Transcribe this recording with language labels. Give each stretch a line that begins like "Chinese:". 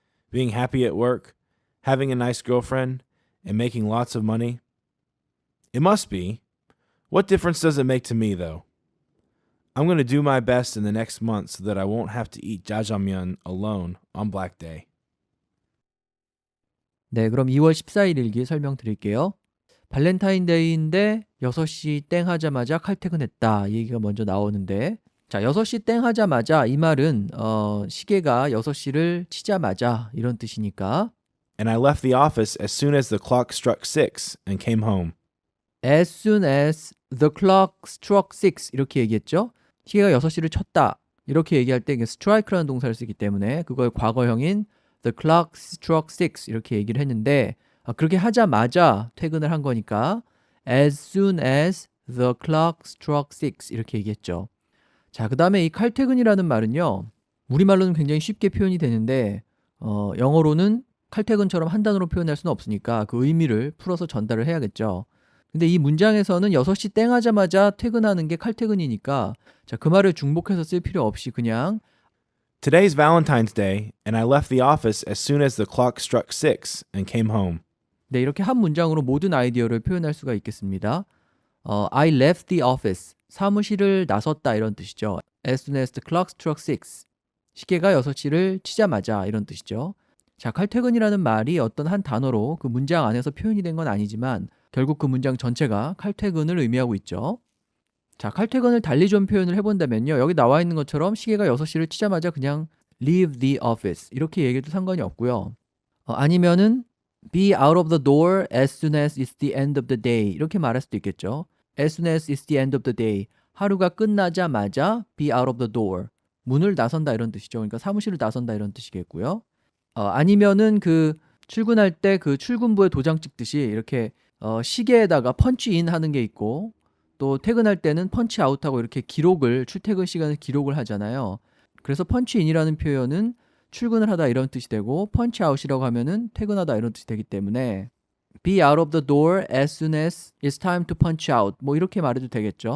English: Being happy at work, having a nice girlfriend, and making lots of money? It must be. What difference does it make to me, though? I'm going to do my best in the next month so that I won't have to eat jjajangmyeon alone on Black Day.
Korean: 네, 그럼 2월 14일 일기 설명드릴게요. 발렌타인데이인데 6시 땡 하자마자 칼퇴근했다. 이 얘기가 먼저 나오는데, 자, 6시 땡 하자마자 이 말은 시계가 6시를 치자마자 이런 뜻이니까
English: And I left the office as soon as the clock struck 6 and came home. as soon as the clock struck 6
Korean: 이렇게 얘기했죠. 시계가 6시를 쳤다. 이렇게 얘기할 때 strike라는 동사를 쓰기 때문에 그걸 과거형인
English: the clock struck 6
Korean: 이렇게 얘기를 했는데 그렇게 하자마자 퇴근을 한 거니까
English: as soon as the clock struck 6
Korean: 이렇게 얘기했죠. 자, 그 다음에 이 칼퇴근이라는 말은요. 우리말로는 굉장히 쉽게 표현이 되는데 영어로는 칼퇴근처럼 한 단어로 표현할 수는 없으니까 그 의미를 풀어서 전달을 해야겠죠. 근데 이 문장에서는 6시 땡 하자마자 퇴근하는 게 칼퇴근이니까 자, 그 말을 중복해서 쓸 필요 없이 그냥
English: Today's Valentine's Day, and I left the office as soon as the clock struck 6 and came home.
Korean: 네, 이렇게 한 문장으로 모든 아이디어를 표현할 수가 있겠습니다.
English: I left the office.
Korean: 사무실을 나섰다 이런 뜻이죠.
English: As soon as the clock struck 6.
Korean: 시계가 6시를 치자마자 이런 뜻이죠. 자, 칼퇴근이라는 말이 어떤 한 단어로 그 문장 안에서 표현이 된 건 아니지만 결국 그 문장 전체가 칼퇴근을 의미하고 있죠. 자, 칼퇴근을 달리 좀 표현을 해본다면요. 여기 나와 있는 것처럼 시계가 6시를 치자마자 그냥
English: leave the office
Korean: 이렇게 얘기해도 상관이 없고요. 아니면은
English: be out of the door as soon as it's the end of the day
Korean: 이렇게 말할 수도 있겠죠.
English: As soon as it's the end of the day
Korean: 하루가 끝나자마자
English: be out of the door
Korean: 문을 나선다 이런 뜻이죠. 그러니까 사무실을 나선다 이런 뜻이겠고요. 아니면은 그 출근할 때 그 출근부에 도장 찍듯이 이렇게 시계에다가 펀치인 하는 게 있고 또 퇴근할 때는 펀치아웃하고 이렇게 기록을 출퇴근 시간을 기록을 하잖아요. 그래서 펀치인이라는 표현은 출근을 하다 이런 뜻이 되고 펀치아웃이라고 하면은 퇴근하다 이런 뜻이 되기 때문에
English: be out of the door as soon as it's time to punch out
Korean: 뭐 이렇게 말해도 되겠죠.